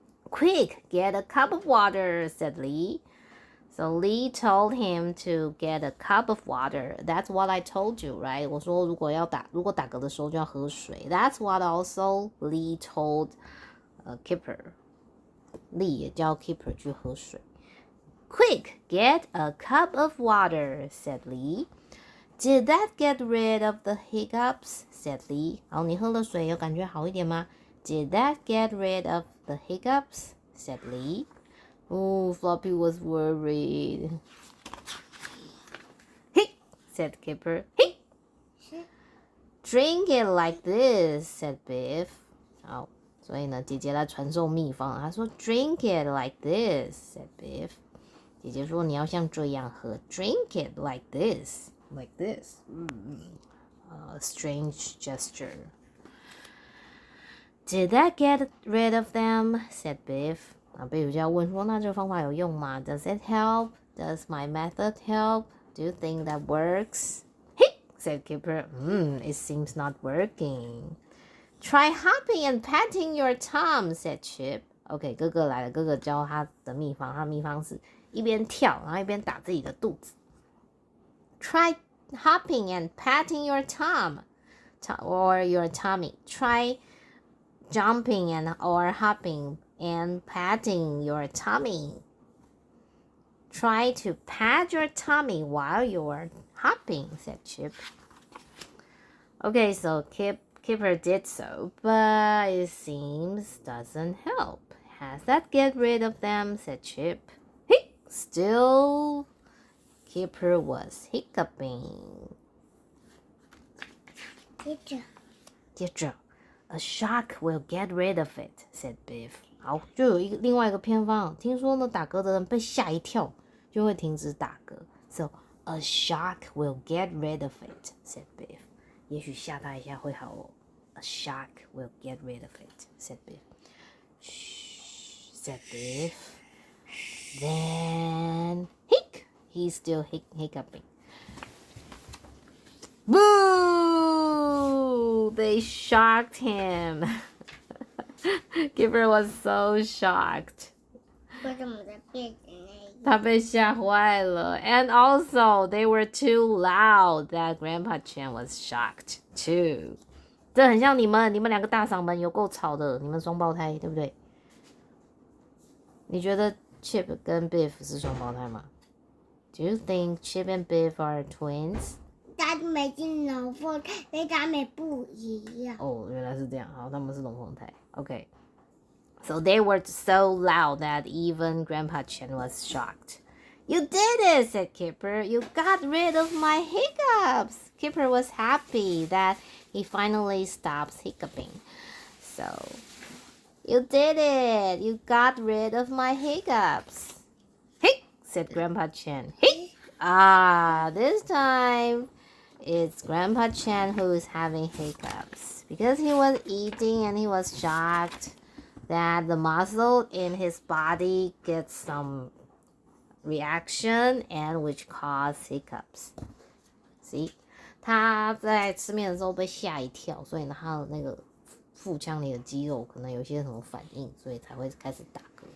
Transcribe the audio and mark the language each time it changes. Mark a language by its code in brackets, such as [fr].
[en] Quick, get a cup of water, said Lee. So Lee told him to get a cup of water. That's what I told you, right? [zh] 我说如果打嗝的时候就要喝水. [en] That's what also Lee told Kipper. [zh] Lee 也叫 Kipper 去喝水. [en] Quick, get a cup of water, said Lee. Did that get rid of the hiccups? Said Lee. [zh] 好，你喝了水有感觉好一点吗? [en] Did that get rid of the hiccups? Said Lee. Oh, Floppy was worried. Hic, said Kipper. Hic. drink it like this, said Biff. [zh] 好，所以呢，姐姐来传授秘方。她说 [en] drink it like this, said Biff. [zh] 姐姐说你要像这样喝 [en] ，drink it like this, like this. Strange gesture. Did that get rid of them? Said Biff. [zh] 啊，贝鲁就要问说，那这个方法有用吗 ？ [en] Does it help? Does my method help? Do you think that works? Hey, said Kipper. It seems not working. Try hopping and patting your thumb, said Chip. [zh] OK， 哥哥来了，哥哥教他的秘方，他的秘方是一边跳，然后一边打自己的肚子。 [en] Try hopping and patting your thumb or your tummy. Try jumping and or hopping and patting your tummy. Try to pat your tummy while you're hopping, said Chip. Okay, so Kipper did so, but it seems doesn't help. Has that get rid of them? Said Chip. Hey, still Kipper was hiccuping. 接着 A shark will get rid of it, said Biff. [zh] 好，就有另外一个偏方，听说呢，打嗝的人被吓一跳就会停止打嗝。 [en] So a shark will get rid of it, said Biff. [zh] 也许吓他一下会好哦。 [en] A shark will get rid of it, said Biff. Shh, said Biff. Then, he's still hiccuping. Boo! They shocked him. Kipper was so shocked. [zh] 为什么在变成那样？他被吓坏了 [en] And also, they were too loud that Grandpa Chen was shocked too. [zh] 这很像你们两个大嗓门有够吵的，你们双胞胎对不对？你觉得 Chip 跟 Biff 是双胞胎吗？ [en] Do you think Chip and Biff are twins? [zh] 他们是龙凤，跟他们不一样。哦，原来是这样。好，他们是龙凤胎。Okay. [en] So they were so loud that even Grandpa Chen was shocked. You did it, said Kipper. You got rid of my hiccups. Kipper was happy that he finally stopped hiccuping. So, you did it. You got rid of my hiccups. Hic, said Grandpa Chen. Hic. This time it's Grandpa Chen who is having hiccups because he was eating and he was shocked that the muscle in his body gets some reaction and which cause hiccups. See? [zh] 他在吃面的时候被吓一跳，所以呢，他的那个腹腔里的肌肉可能有些什么反应，所以才会开始打嗝。